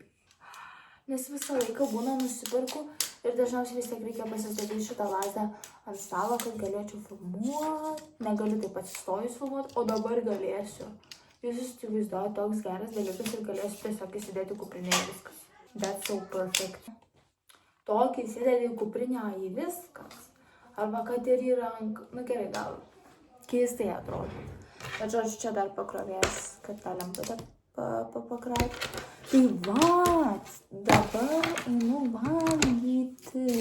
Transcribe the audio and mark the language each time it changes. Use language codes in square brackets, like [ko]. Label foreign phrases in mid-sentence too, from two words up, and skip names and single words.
[lt] Nes visą laiką būna nusipirku ir dažniausiai vis tiek reikia pasistatyti šitą lazdą ant stalo, kad galėčiau filmuoti. Negaliu taip atsistojus filmuoti, o dabar galėsiu. Jūs įsivaizduojate, toks geras dalykas ir galėsiu tiesiog įsidėti kuprinę į viskas. [en] That's so perfect. [lt] Tokį įsidėti į kuprinę į viskas. Arba kad ir į ranką. Gerai, gal keistai atrodo. Bet žodžiu, čia dar pakrovės, kad tą lemputę pakrauti. Tai dabar einu valgyti.